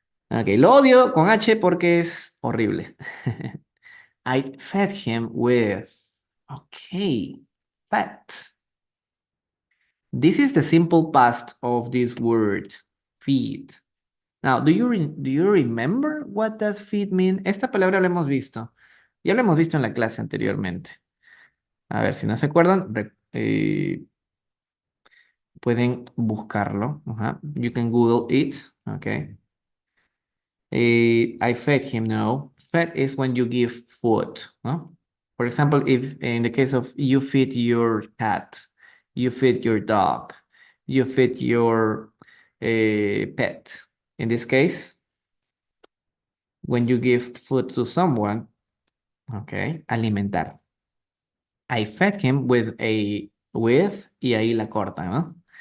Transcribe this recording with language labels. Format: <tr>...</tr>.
<es>Okay, lo odio con H porque es horrible.</es> <en>I fed him with. Okay, fat. This is the simple past of this word, feed. Now, do you remember what does feed mean?</en> <es>Esta palabra la hemos visto. Ya la hemos visto en la clase anteriormente. A ver, si no se acuerdan, pueden buscarlo.</es> <en>Ajá. You can Google it. Okay. I fed him, no. Fed is when you give food, no? For example, if in the case of you feed your cat, you feed your dog, you feed your pet. In this case, when you give food to someone, okay, alimentar. I fed him with</en> <es>y ahí la corta, ¿no?</es>